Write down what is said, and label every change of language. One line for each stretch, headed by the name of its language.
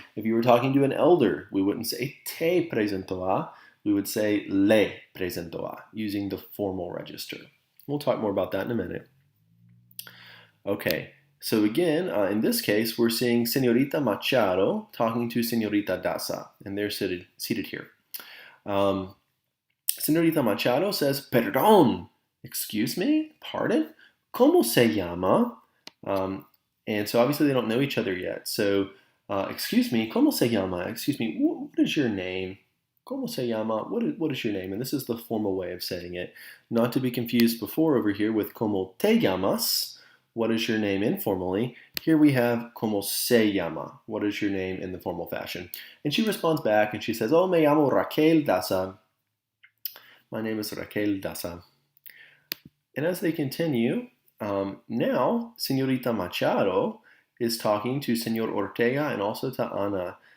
English: If you were talking to an elder, we wouldn't say
Spanish: te presento a.
English: We would say
Spanish: le presento a,
English: using the formal register. We'll talk more about that in a minute. Okay, so again, in this case, we're seeing Señorita Machado talking to Señorita Daza, and they're seated here. Señorita Machado says, perdón, excuse me, pardon,
Spanish: ¿cómo se llama?
English: And so obviously they don't know each other yet. So, excuse me,
Spanish: ¿cómo se llama?
English: Excuse me, what is your name?
Spanish: ¿Cómo se llama?
English: What is your name? And this is the formal way of saying it. Not to be confused before over here with
Spanish: ¿cómo te llamas?
English: What is your name informally? Here we have
Spanish: ¿cómo se llama?
English: What is your name in the formal fashion? And she responds back and she says, oh,
Spanish: me llamo Raquel Daza.
English: My name is Raquel Daza. And as they continue, now Señorita Machado is talking to Señor Ortega and also to Ana.